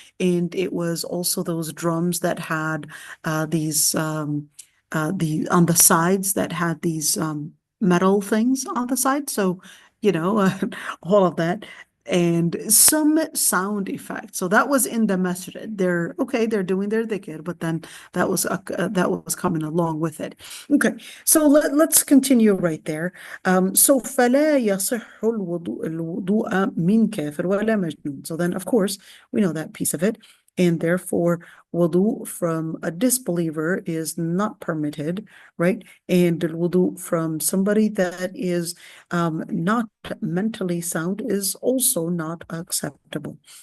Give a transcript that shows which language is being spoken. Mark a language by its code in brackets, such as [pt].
[en] And it was also those drums that had these on the sides that had these metal things on the side. So, all of that. And some sound effects. So that was in the masjid. They're doing their dhikr, but then that was coming along with it. Okay, so let's continue right there. [ar] So فلا يصح الوضوء من كافر ولا مجنون. [en] So then, of course, we know that piece of it. And therefore, wudu from a disbeliever is not permitted, right? And wudu from somebody that is not mentally sound is also not acceptable.